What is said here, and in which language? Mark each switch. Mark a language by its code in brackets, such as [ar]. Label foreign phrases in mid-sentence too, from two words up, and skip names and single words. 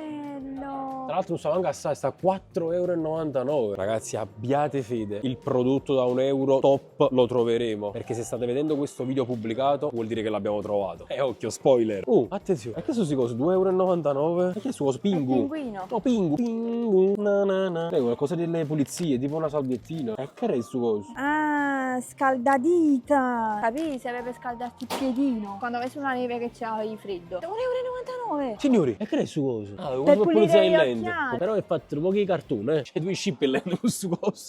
[it] Bello! Tra l'altro non so anche assai, sta a 4,99 €. Ragazzi, abbiate fede, il prodotto da 1 euro top lo troveremo. Perché se state vedendo questo video pubblicato vuol dire che l'abbiamo trovato. E occhio, spoiler. Attenzione, e che sono questi cosi? 2,99 €? E che è su coso? Pingu? Pinguino. No, pingu. Pingu. Na na na. Qualcosa delle pulizie, tipo una salviettina. E che è su coso? Ah, scaldadita! Capì? Serve per scaldarti il piedino. Quando vai sulla neve che c'hai freddo. 1,99 €! Signori, e che è su coso? Ah, Per come pulire pulizia in gli lente. occhiali. Però è fatto un po' di cartone, eh. C'è due chip in lente con su coso.